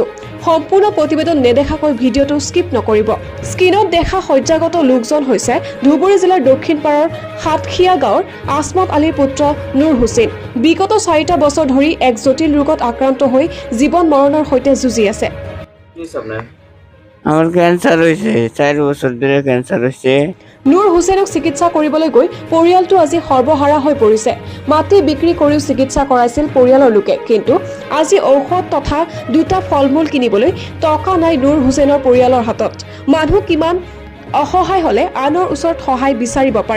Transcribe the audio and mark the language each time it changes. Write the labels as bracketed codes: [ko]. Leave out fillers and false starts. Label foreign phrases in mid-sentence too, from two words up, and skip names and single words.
[as] সম্পূৰ্ণ প্ৰতিবেদন নেদেখাকৈ ভিডিঅ'টো স্কিপ নকৰিব। স্ক্ৰীনত দেখা শয্যাগত লোকজন হৈছে ধুবুৰী জিলাৰ দক্ষিণ পাৰৰ সাতখিয়া গাঁৱৰ আসমত আলীৰ পুত্ৰ নুৰ হুছেইন। বিগত 4টা বছৰ ধৰি এক জটিল ৰোগত আক্ৰান্ত হৈ জীৱন মৰণৰ সৈতে যুঁজি আছে। [bn] আমার ক্যান্সার হয়েছে 4 বছর ধরে ক্যান্সার হয়েছে। [as] নুৰ হুছেইনক চিকিৎসা কৰিবলৈ গৈ পৰিয়ালটো আজি সৰ্বহাৰা হৈ পৰিছে। মাটি বিক্ৰী কৰিও চিকিৎসা কৰাইছিল পৰিয়ালৰ লোকে, কিন্তু আজি ঔষধ তথা দুটা ফল-মূল কিনিবলৈ টকা নাই নুৰ হুছেইনৰ পৰিয়ালৰ হাতত। মানুহ কিমান অসহায় হ'লে আনৰ ওচৰত সহায় বিচাৰিব পাৰে।